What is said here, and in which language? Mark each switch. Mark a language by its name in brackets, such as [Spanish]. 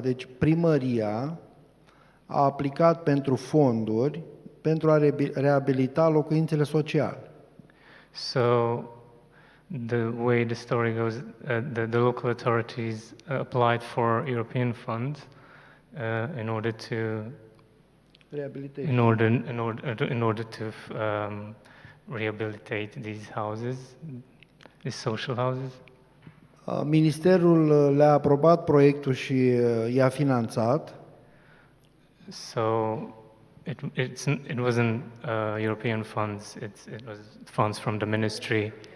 [Romanian] Deci primăria a aplicat pentru fonduri pentru a reabilita locuințele sociale. [English] So the way the story goes, the local authorities applied for European funds in order to rehabilitate these houses, these social houses. [Romanian] Ministerul le-a aprobat proiectul și i-a finanțat. [English] So it wasn't European funds. It was funds from the ministry.